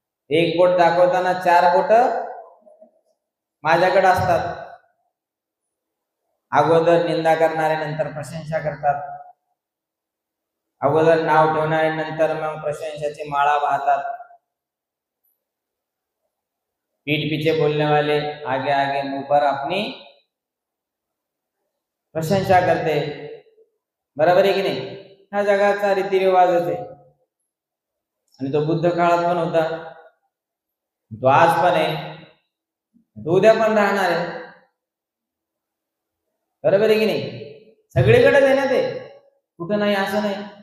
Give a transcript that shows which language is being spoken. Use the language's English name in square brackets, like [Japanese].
[Marathi] एक बोट दाखवताना 4 बोट माझ्याकडे असतात. अगोदर निंदा करणारे नंतर प्रशंसा करतात, अगोदर नाव ठेवणारे नंतर मग प्रशंसाची माळा वाहतात. [Hindi] पीठ पीछे बोलने वाले आगे आगे मुंह पर अपनी प्रशंसा करते. [Marathi] बरोबर आहे की नाही. हा जगाचा रीतिरिवाजच आहे आणि तो बुद्ध काळात पण होता, तो आज पण आहे, तो उद्या पण राहणार आहे. बरोबर आहे की नाही. सगळीकडेच आहे ना ते, कुठं नाही असं नाही.